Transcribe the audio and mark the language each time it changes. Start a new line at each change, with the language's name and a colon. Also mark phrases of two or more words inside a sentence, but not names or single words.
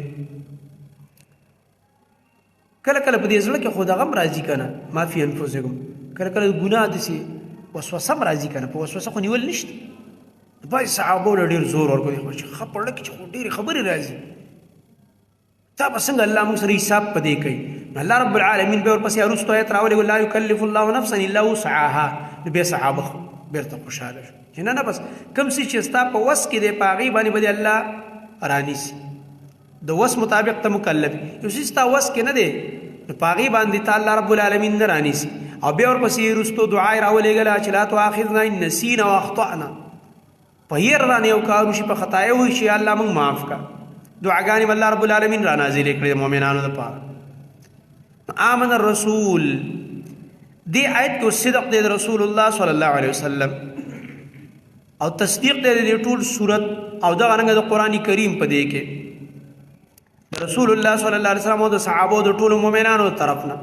Pashto: کله کله په دې زړه کې خو دغه هم راځي که نه،
Arabic: ما فی انفسکم،
Pashto: کله کله ګناه داسې وسوسه هم راځي که نه، په وسوسه خو نیول نشته. بعضې صحابو له ډېر زور ورکوي چې ښه په زړه کې چې خو ډېرې خبرې راځي، تا به څنګه الله موږ سره حساب په دې کوي.
Arabic: الله رب العالمین
Pashto: بیا ورپسې وروستو آیت راولېږو
Arabic: لا یکلف الله نفسا الا وسعها.
Pashto: نو بیا صحابه بېرته خوشحاله شو چې نه بس کوم څه چې ستا په وس کې دی په هغې باندې به دې الله رانیسي. د وس مطابق ته مکلف یو څه ستا وس کې نه دی نو په هغې باندې تا
Arabic: الله رب العالمین
Pashto: نه رانیسي. او بیا ورپسې وروستو دعا یې راولېږله چې
Arabic: لا تؤاخذنا ان نسینا واخطأنا،
Pashto: په هیر رانه یو کار وشي، په خطا یې وشي، الله موږ معاف کړه. دعاګانې
Arabic: الله رب العالمین
Pashto: را نازلې کړې د مؤمنانو دپاره.
Arabic: آمن الرسول
Pashto: دې آیت کې صدق دی د
Arabic: رسول الله صلی الله علیه وسلم
Pashto: او تصدیق دی د ټول صورت او دغه رنګه د قرآن کریم په دې کې
Arabic: رسول الله صلی الله علیه وسلم
Pashto: او د صحابو د ټولو مؤمنانو طرف نه.